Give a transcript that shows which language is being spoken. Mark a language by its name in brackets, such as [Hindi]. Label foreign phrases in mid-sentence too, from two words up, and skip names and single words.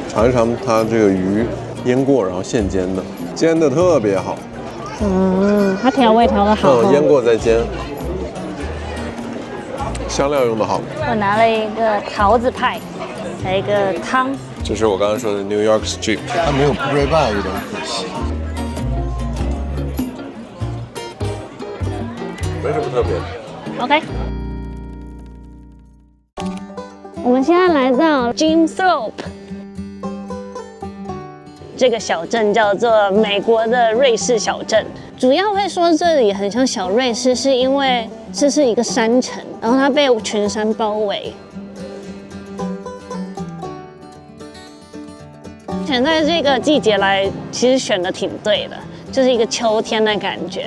[Chinese] 嘗一嘗它這個魚醃過然後現煎的，煎的特別好。它調味調得好。醃過再煎，香料用得好。我拿了一個桃子派，還有一個湯。這是我剛剛說的 New York Strip，它沒有 ribeye 有點可惜。沒什麼特別的。 OK。我們現在來到 Jim Thorpe，這個小鎮叫做美國的瑞士小鎮。主要會說這裡很像小瑞士，是因為這是一個山城，然後它被群山包圍。選在這個季節來，其實選的挺對的，就是一個秋天的感覺。